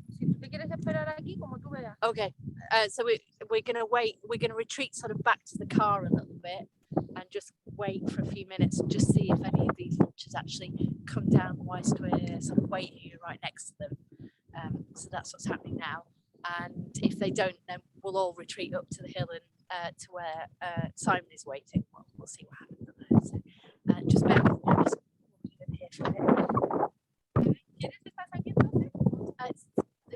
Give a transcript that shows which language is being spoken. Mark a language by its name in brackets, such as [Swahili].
[Spanish] Si tú te quieres esperar aquí, como tú veas. [English] Okay, so we're going to wait, we're going to retreat sort of back to the car a little bit and just wait for a few minutes and just see if any of these vultures actually come down whilst we're sort of waiting here right next to them. So that's what's happening now. And if they don't, then we'll all retreat up to the hill and to where Simon is waiting. We'll see what happens on there. So just bear with me, I'm just walking in here for a bit. [Spanish] ¿Quieres estar aquí entonces?